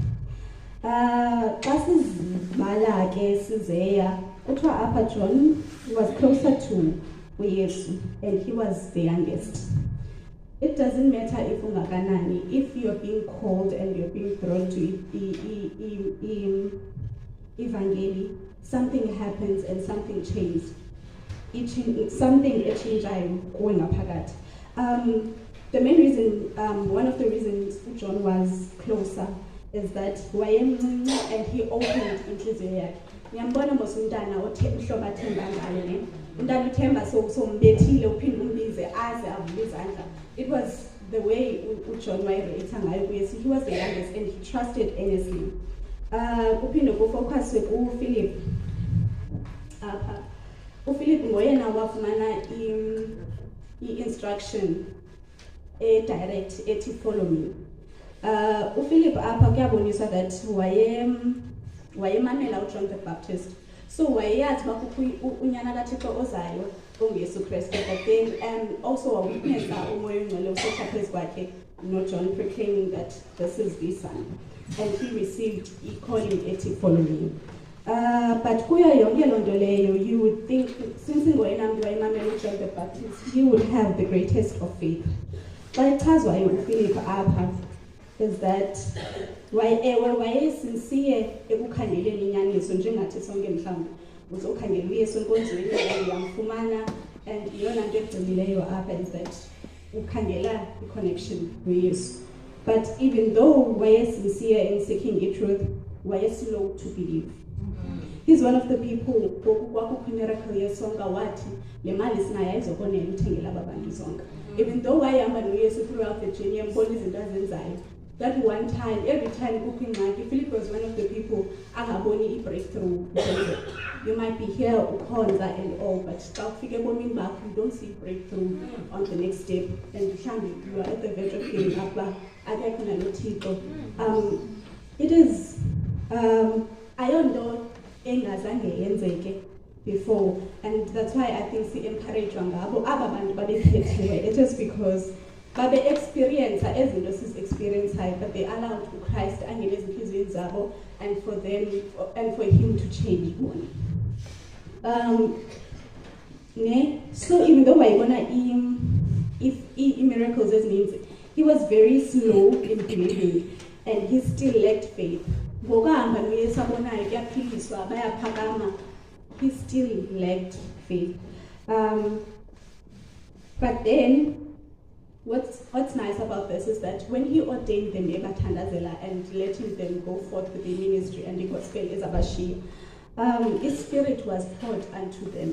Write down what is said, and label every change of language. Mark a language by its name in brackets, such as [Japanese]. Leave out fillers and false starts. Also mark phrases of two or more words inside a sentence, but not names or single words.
[Xhosa] Xa sizibala ke sizeya, kuthiwa apha [English] John was closer to uYesu, and he was the youngest. It doesn't matter if ungakanani, if you're being called and you're being thrown to Evangeli, something happens and something changes. Something changes going up. The main reason, one of the reasons John was closer is that and he opened [Xhosa] inhliziyo yakhe. Ngiyambona mos umntana uhlobo athemba ngayo ne. Umntana uthemba sombethile uphinde umbize aze avule izandla. [English] It was the way John [Xhosa] wayerelate ngayo kuYesu. [English] He was the youngest and he trusted earnestly. [Xhosa] Kuphinde kufocus kuPhilip. uPhilip ngoyena wafumana i- [English] instruction direct [Xhosa] ethi [English] follow me. [Xhosa] uPhilip apha kuyaboniswa that wayemamela uJohn the Baptist, so wayeyazi uba kukho unyana kaThixo ozayo onguYesu Kristu, [English] but then also [Xhosa] wawitnessa umoya ongcwele usehla phezu kwakhe noJohn [English] proclaiming that this is the son, and he received calling ethi follow me. [Xhosa] But kuyo yonke loo nto leyo, [English] you would think, since [Xhosa] ngoyena mntu wayemamela [English] uJohn the Baptist, he would have the greatest of faith. [Xhosa] Xa echazwayo uPhilip apha [English] is that [Xhosa] wayesincere ekukhangeleni inyaniso njengathi sonke mhlawumbi uzokhangela uYesu enkonzweni uyamfumana, and yona nto egcinileyo apha [English] is that [Xhosa] ukhangela i-connection kuYesu. [English] But even though wayesincere in seeking the truth, wayeslow to believe. He's one of the people who [Xhosa] miracle yesonga wathi le mali sinayo ayizokwanela uthengela abantu zonke. [English] Even though [Xhosa] wayehamba noYesu [English] throughout the journey [Xhosa] embona izinto azenzayo, [English] that one time, every time [Xhosa] kukho ingxaki, [English] Philip was one of the people angaboni i-breakthrough. You might be here ukhonza and all, but [Xhosa] xa ufike ebomini bakho [English] you don't see breakthrough on the next step, and mhlawumbi you are at the verge of giving up [Xhosa] uba akekho naloThixo. [English] It is [Xhosa] ayonto engazange yenzeke [English] before, and that's why I think [Xhosa] si-encourage ngabo aba bantu babekhethiwe. [English] It is because [Xhosa] babe experience ezinto sis-experience, [English] but they allowed Christ [Xhosa] angene ezinhliziyweni zabo, [English] and for them and for him to change bona. So even though wayibona miracles means he was very slow in believing, and he still lacked faith. [Xhosa] Ngokuhamba noYesu abonayo kuyaphiliswa bayaphakama, [English] he still lacked faith. But then what's nice about this is that when he ordained them ebathandazela and letting them go forth with the ministry and the gospel as abashiya, his spirit was poured unto them.